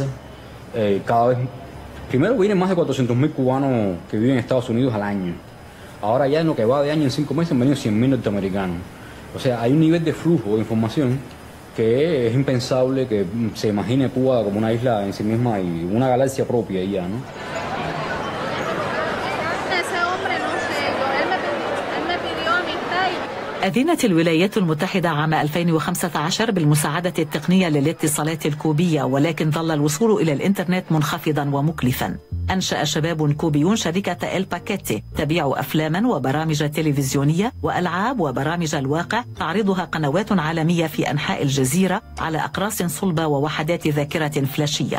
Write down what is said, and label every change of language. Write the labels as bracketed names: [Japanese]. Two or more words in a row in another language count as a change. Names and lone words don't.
[Spanish] Cada vez, primero vienen más de 400.000 cubanos que viven en Estados Unidos al año. Ahora ya en lo que va de año, en 5 meses, han venido 100.000 norteamericanos. O sea, hay un nivel de flujo de información que es impensable que se imagine Cuba como una isla en sí misma y una galaxia propia y ya, ¿no? [Arabic] أذنت الولايات المتحدة عام 2015 بالمساعدة التقنية للاتصالات الكوبية، ولكن ظل الوصول إلى الإنترنت منخفضا ومكلفا. أنشأ شباب كوبيون شركة الباكيتي تبيع أفلاما وبرامج تلفزيونية وألعاب وبرامج الواقع تعرضها قنوات عالمية في أنحاء الجزيرة على أقراص صلبة ووحدات ذاكرة فلاشية.